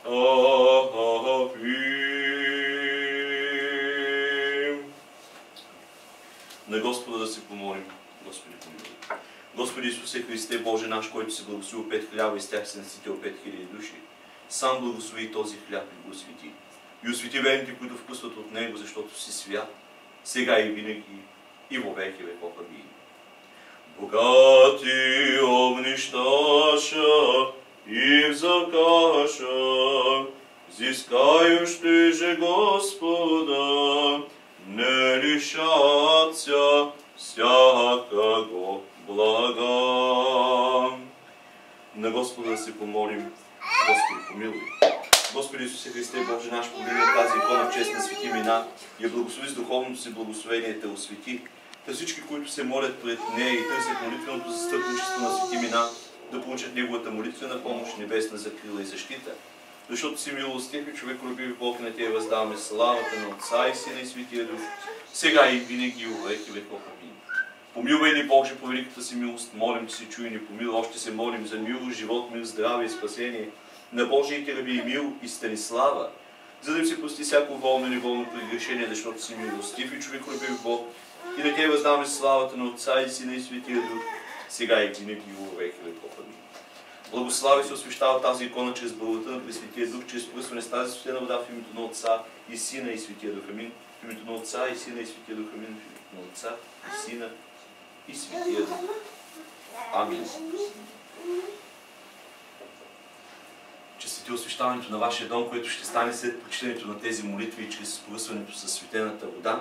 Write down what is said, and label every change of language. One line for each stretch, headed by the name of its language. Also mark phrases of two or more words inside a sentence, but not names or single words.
Bulgarian: На Господа да се помолим. Господи, помилуй. Господи Исусе Христе, Боже наш, който си благословил 5 хляба и с тях си наситил 5000 души, сам благослови този хляб и го освети. И освети верните, които вкусват от него, защото си свят, сега и винаги,
Church Slavic: и во веки веков.
Bulgarian: Амин.
Church Slavic: Богати обнищаша и взакаша, зискающи же Господа, не лишаться всякого блага.
Bulgarian: На Господа да се помолим. Господи, помилуй. Господи Исусе Христе, Боже наш, помилуй тази икона в чест на свети мина и я благослови с духовното си благословение, те освети. Та всички, които се молят пред нея и търсят молитвеното застъпничество на свети мина, да получат неговата молитвена помощ, небесна закрила и защита. Защото си милостив и човеколюбив Бог, на Тебе въздаваме славата на Отца и Сина и Светия Дух, сега и винаги и
Church Slavic: во веки веков.
Bulgarian: Амин. Помилвай ни, Боже, по великата си милост, молим, че се чуй ни помилуй. Още се молим за милост, живот, мир, здраве и спасение на Божиите раби Емил и Станислава, за да им се прости всяко волно и неволно прегрешение, защото си милостив и човеколюбив Бог, и на Тебе въздаваме славата на Отца и Сина и Светия Дух, сега и винаги и
Church Slavic: во веки веков.
Bulgarian: Амин. Благослави се освещава тази икона чрез благодата на Пресветия Дух, чрез пръсване с тази святена вода в името на Отца и Сина и Светия Дух. Амин. В името на Отца и Сина и Светия Дух. Амин. В името на Отца и Сина и Светия Дух. Амин. Честити освещаването на вашия дом, което ще стане след прочитането на тези молитви и чрез пръсването със светената вода.